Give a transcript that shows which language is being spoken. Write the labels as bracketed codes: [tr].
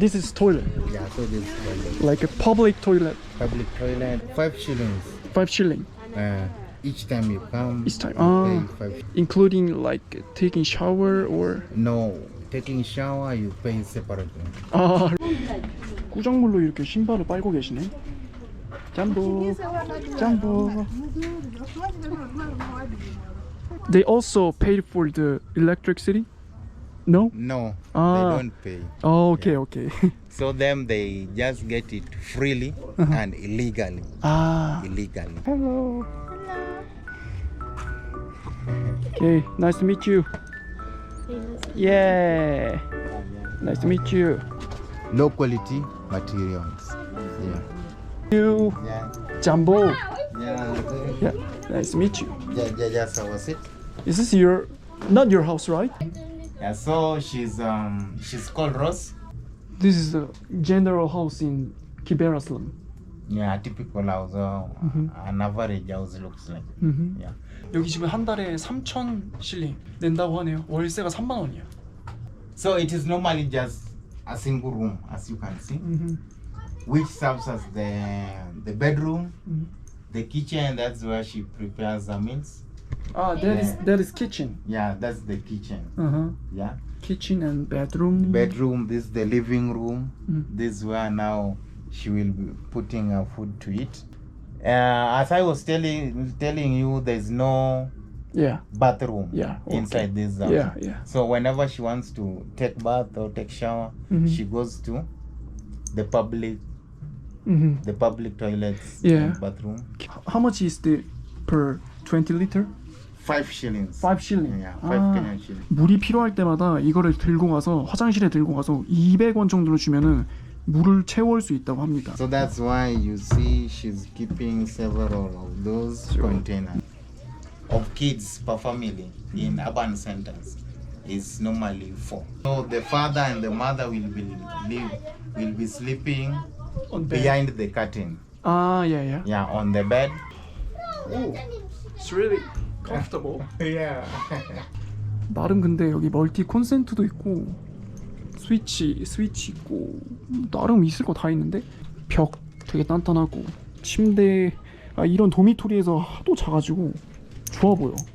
[en] This is toilet. Yeah, so this is toilet. Like a public toilet. Public toilet, 5 shillings. 5 shilling Each time you come, each time. you pay 5. Including like taking shower or No, taking shower you pay separately. [ko] 꾸정물로 이렇게 신발을 빨고 계시네. [sw] 짬보. 짬보. [en] They also paid for the electricity? No? No, Ah. they don't pay. Okay, okay. So them they just get it freely and illegally. Illegally. Hello. Okay, nice to meet you. Yeah. Nice to meet you. Low quality materials. Yeah. You. Yeah. [sw] Jumbo. [en] Yeah. Yeah. Nice to meet you. Yeah, just our seat. Is this your not your house, right? Yeah, so she's called Rose. This is the general house in Kibera slum. Yeah, typical house. An average house looks like. Yeah. [ko] 여기 집은 한 달에 3,000 실링 낸다고 하네요. 월세가 3만 원이야. [en] So it is normally just a single room, as you can see, which serves as the bedroom, the kitchen. That's where she prepares the meals. That is kitchen. Yeah, that's the kitchen. Yeah, Kitchen and bedroom. bedroom. This is the living room. This is where now she will be putting her food to eat. As I was telling you, there's no Yeah. bathroom Yeah, okay. inside this house. Yeah. So whenever she wants to take bath or take shower, she goes to the public toilets Yeah. and bathroom. How much is the per 20 liter? 5 shillings. 5 shilling. Yeah, 5 Kenyan shillings. [ko] 물이 필요할 때마다 이거를 들고 가서 화장실에 들고 가서 200원 정도로 주면은 물을 채울 수 있다고 합니다. [en] So that's why you see she's keeping several of those containers. Of kids per family in urban centers is normally 4. So the father and the mother will be sleeping On bed. behind the curtain. Yeah. Yeah, on the bed. Oh, it's really comfortable. Yeah. [ko] 나름 근데 여기 멀티 콘센트도 있고 스위치 있고 나름 있을 거 다 있는데 벽 되게 단단하고 침대 이런 도미토리에서 하도 자가지고 좋아 보여.